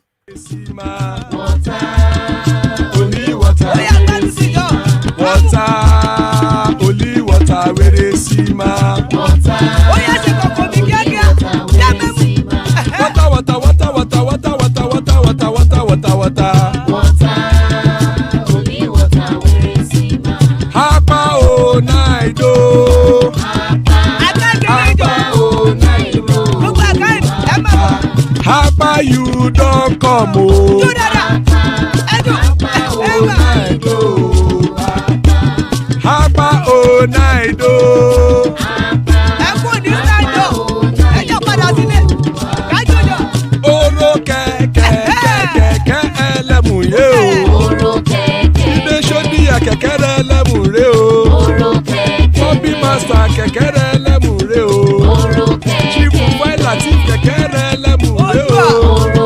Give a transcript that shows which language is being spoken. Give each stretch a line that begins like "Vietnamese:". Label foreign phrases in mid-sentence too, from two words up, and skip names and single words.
Nigerian Pidgin: Water, only water, only water, where they see ma. Water, only water, where they see ma. Hapa o naido, hapa o naido, hapa you don't come o. Hapa o naido.
Yoruba: Oro kẹ̀kẹ́ ẹlẹ́mù yé o. Ilé ṣọ́dí kẹ̀kẹ́ ẹlẹ́mù ré o. Bobby master kẹ̀kẹ́ ẹlẹ́mù ré o. Chifu Wáìlà tí kẹ̀kẹ́ ẹlẹ́mù ré o.